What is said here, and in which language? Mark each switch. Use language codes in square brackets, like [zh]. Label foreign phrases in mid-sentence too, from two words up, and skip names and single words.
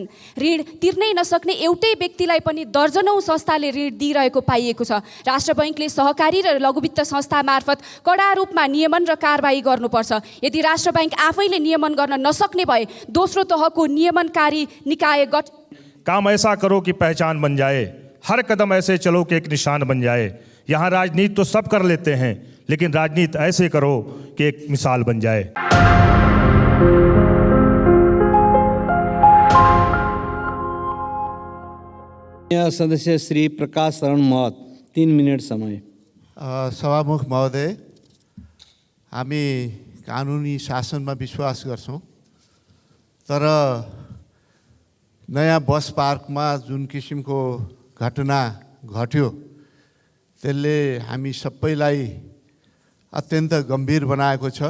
[ne] ऋण तिर्नै नसक्ने एउटै व्यक्तिलाई पनि दर्जनौँ संस्थाले ऋण दिइरहेको पाइएको छ। राष्ट्र बैङ्कले सहकारी र लघुवित्त संस्था मार्फत कडा रूपमा नियमन र कारबाही गर्नुपर्छ। यदि राष्ट्र बैङ्क आफैले नियमन गर्न नसक्ने भए दोस्रो तहको नियमनकारी निकाय [hi] काम ऐसा करो कि पहचान बन जाए, हर कदम ऐसे चलो कि एक निशान बन जाए। यहाँ राजनीति तो सब कर लेते हैं, लेकिन राजनीति ऐसे करो कि एक मिसाल बन जाए। [ne] सदस्य श्री प्रकाश शरण महत, 3 मिनट समय। सभामुख महोदय, हामी कानुनी शासनमा विश्वास गर्छौँ, तर नयाँ बस पार्कमा जुन किसिमको घटना घट्यो त्यसले हामी सबैलाई अत्यन्त गम्भीर बनाएको छ।